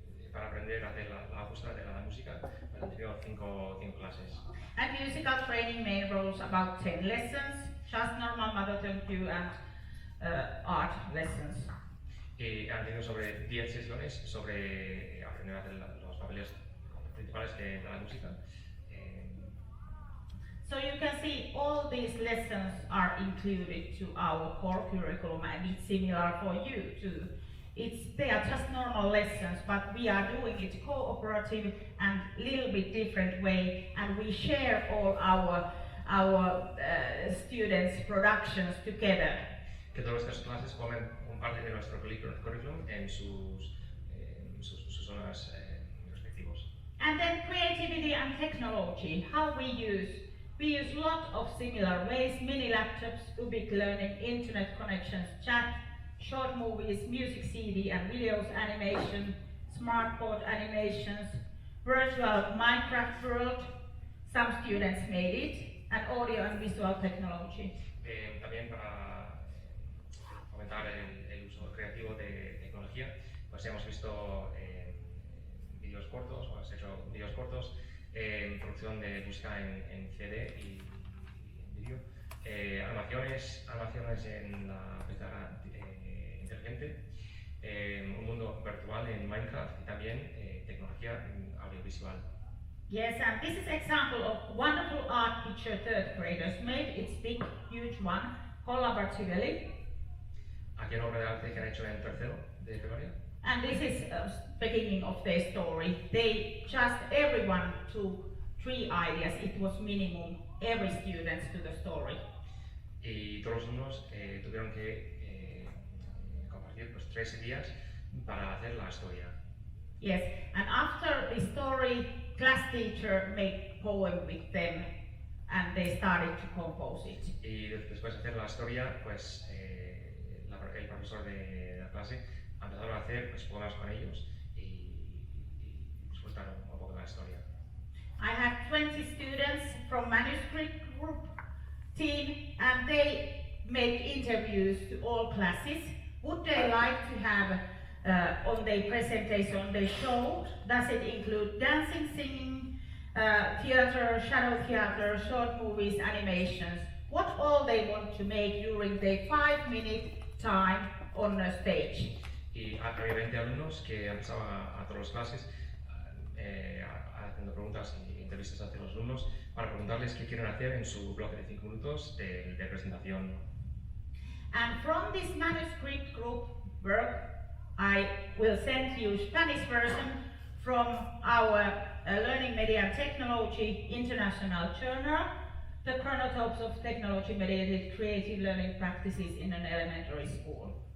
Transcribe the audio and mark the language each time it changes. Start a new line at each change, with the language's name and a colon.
Spanish: Para aprender a hacer la orquesta de la música, han tenido 5 clases.
English: And musical training main roles about 10 lessons, just normal mother tongue cue and art lessons.
Spanish: Y han tenido sobre 10 sesiones sobre aprender a hacer los papeles principales de la música.
English: So you can see all these lessons are included to our core curriculum, and it's similar for you too. They are just normal lessons, but we are doing it cooperative and little bit different way, and we share all our students' productions together.
Spanish: Que todas estas clases formen parte de nuestro currículum en sus zonas respectivos.
English: And then creativity and technology, how we use lot of similar ways: mini laptops, ubique learning, internet connections, chat, short movies, music CD and videos, animation, smart board animations, virtual Minecraft world, some students made it, and audio and visual technology.
Spanish: También para fomentar el uso creativo de tecnología, pues hemos visto vídeos cortos, o has hecho vídeos cortos, producción de música en CD y en vídeo, animaciones en la pizarra inteligente, un mundo virtual en Minecraft y también tecnología audiovisual.
English: Yes, and this is example of wonderful art picture 3rd graders made. It's big, huge one, collaboratively.
Spanish: Aquí hay una obra de arte que han hecho en tercero de primaria.
English: And this is beginning of their story. Everyone took 3 ideas. It was minimum, every student to the story.
Spanish: Y todos los alumnos tuvieron que compartir pues 3 ideas para hacer la historia.
English: Yes, and after the story, class teacher made poem with them, and they started to compose it.
Spanish: Y después de hacer la historia, pues el profesor de la clase empezaron a hacer pues, poemas con ellos y disfrutaron un poco de la historia.
English: I had 20 students from manuscript group team, and they made interviews to all classes. Would they like to have on their presentation, on their show, does it include dancing, singing, theater, shadow theater, short movies, animations, what all they want to make during their 5-minute time on a stage.
Spanish: Y había 20 alumnos que empezaban a todas las clases haciendo preguntas y entrevistas hacia los alumnos para preguntarles qué quieren hacer en su bloque de 5 minutos de presentación.
English: And from this manuscript group work, I will send you Spanish version from our Learning Media and Technology International Journal, the chronotopes of technology-mediated creative learning practices in an elementary school.